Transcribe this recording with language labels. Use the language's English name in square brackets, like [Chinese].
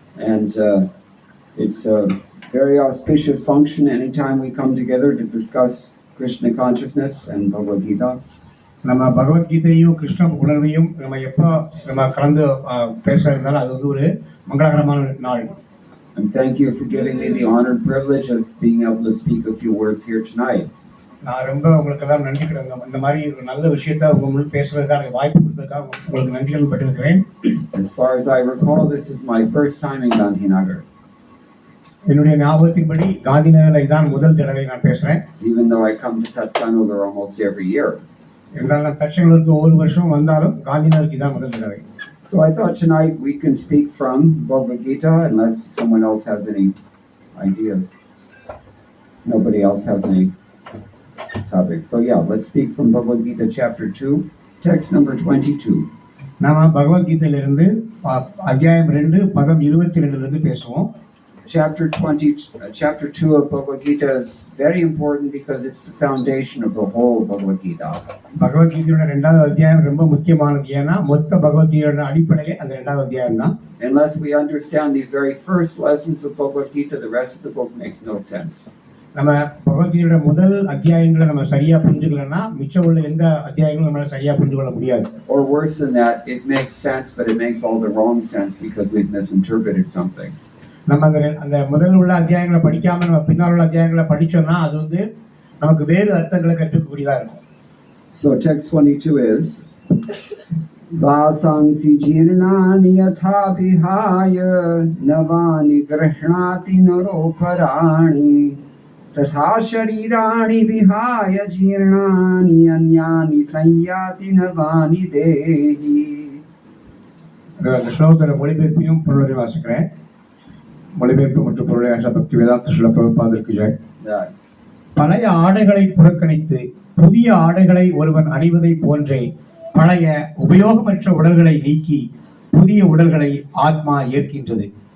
[English] And it's a very auspicious function anytime we come together to discuss Krishna consciousness and Bhagavad Gita. [Tamil] நம்ம பகவத்கீதையும் கிருஷ்ண உணர்வையும் நம்ம எப்போ நம்ம கலந்து பேசுறதுனால அது ஒரு மங்களகரமான நாள். [English] And thank you for giving me the honored privilege of being able to speak a few words here tonight. [Tamil] நான் ரொம்ப உங்களுக்கு எல்லாம் நன்றி கடங்க இந்த மாதிரி ஒரு நல்ல விஷயத்தை உங்க முன் பேசுறதுக்கான வாய்ப்பு கொடுத்ததுக்காக உங்களுக்கு நன்றிகள் பட்டிருக்கிறேன். [English] As far as I recall, this is my first time in Gandhinagar. [Tamil] என்னுடைய ஞாபகத்தின்படி காந்தி நகர்ல இதான் முதல் தடவை நான் பேசுறேன். [English] Even though I come to Tattanur almost every year. [Tamil] என்றால் நான் தட்சங்களுக்கு ஒரு வருஷம் வந்தாலும் காந்தி நகருக்கு இதான் முதல் தடவை. [English] So I thought tonight we can speak from Bhagavad Gita unless someone else has any ideas. Nobody else has any topics. So yeah, let's speak from Bhagavad Gita chapter 2, text number 22. [Tamil] நாம பகவத்கீதையிலிருந்து அத்தியாயம் 2 பதம் 22 இருந்து பேசுவோம். [English] Chapter 2 of Bhagavad Gita is very important because it's the foundation of the whole Bhagavad Gita. [Tamil] பகவத்கீதையோட இரண்டாவது அத்தியாயம் ரொம்ப முக்கியமானது. ஏன்னா மொத்த பகவத்கீதையோட அடிப்படையே அந்த இரண்டாவது அத்தியாயம் தான். [English] Unless we understand these very first lessons of Bhagavad Gita, the rest of the book makes no sense. [Tamil] நம்ம பகவத்கீதையோட முதல் அத்தியாயங்களை நம்ம சரியா புரிஞ்சுக்கலன்னா மிச்சம் உள்ள எந்த அத்தியாயங்களும் நம்மளால சரியா புரிஞ்சு கொள்ள முடியாது. [English] Or worse than that, it makes sense, but it makes all the wrong sense because we've misinterpreted something. [Tamil] நம்ம அந்த முதல் உள்ள அத்தியாயங்களை படிக்காம நம்ம பின்னால் உள்ள அத்தியாயங்களை படிச்சோம்னா அது வந்து நமக்கு வேறு அர்த்தங்களை கற்றுக்கூடியதா இருக்கும். [English] So text 22 is [Sanskrit] Vasangsi jirnani yatha vihaya navani grihnati naroparani तथा शरीराणि विहाय जीर्णानि अन्यानि संयाति नवानि देहि. [Tamil] இந்த ஸ்லோகத்தோட மொழிபெயர்ப்பையும் பொருளை வாசிக்கிறேன். மொழிபெயர்ப்பு மற்றும் பொருளை பக்தி வேதாந்த ஸ்ரீல பிரபுபாதருக்கு ஜெய். பழைய ஆடைகளை புறக்கணித்து புதிய ஆடைகளை ஒருவன் அணிவதை போன்றே பழைய உபயோகமற்ற உடல்களை நீக்கி புதிய உடல்களை ஆத்மா ஏற்கின்றது.